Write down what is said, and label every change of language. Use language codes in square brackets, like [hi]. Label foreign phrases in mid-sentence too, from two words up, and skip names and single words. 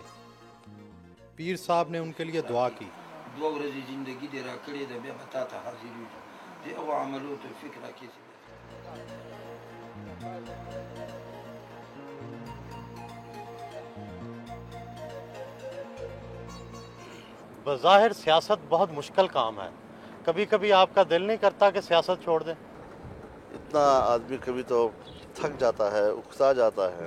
[ur] پیر صاحب نے ان کے لیے دعا کی. [ps] دوه ورځې زندگی دې را کړې ده، بیا به تا ته حاضر یو د هغو عملو توفیق راکړي. [ur] بظاہر سیاست بہت مشکل کام ہے، کبھی کبھی آپ کا دل نہیں کرتا کہ سیاست چھوڑ دیں? اتنا آدمی کبھی تو تھک جاتا ہے، اکسا جاتا ہے.